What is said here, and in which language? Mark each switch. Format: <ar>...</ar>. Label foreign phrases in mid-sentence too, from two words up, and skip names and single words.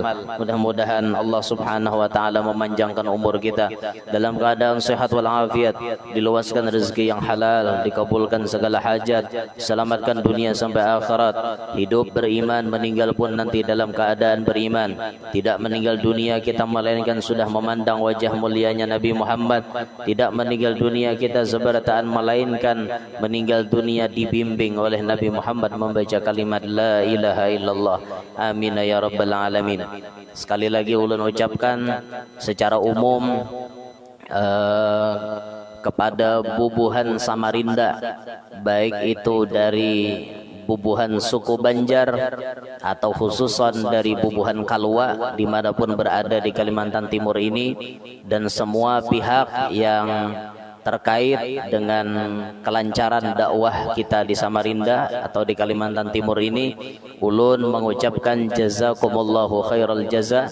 <id>Mudah-mudahan Allah</id> <ar>سبحانه وتعالى</ar> <id>memanjangkan umur kita dalam keadaan sehat walafiat, diluaskan rezeki yang halal, dikabulkan segala hajat, selamatkan dunia sampai akhirat, hidup beriman, meninggal pun nanti dalam keadaan beriman. Tidak meninggal dunia kita melainkan sudah memandang wajah mulianya Nabi Muhammad. Tidak meninggal dunia kita seberataan melainkan meninggal dunia dibimbing oleh Nabi Muhammad membaca kalimat</id> <ar>لا إله إلا الله. آمين يا رب العالمين.</ar> <bjn>Sekali lagi ulun ucapkan secara umum kepada bubuhan Samarinda, baik itu dari bubuhan suku Banjar atau khususan dari bubuhan Kalua dimanapun berada di Kalimantan Timur ini, dan semua pihak yang terkait dengan kelancaran dakwah kita di Samarinda atau di Kalimantan Timur ini, ulun mengucapkan</bjn> <ar>جزاكم الله خير الجزاء.</ar>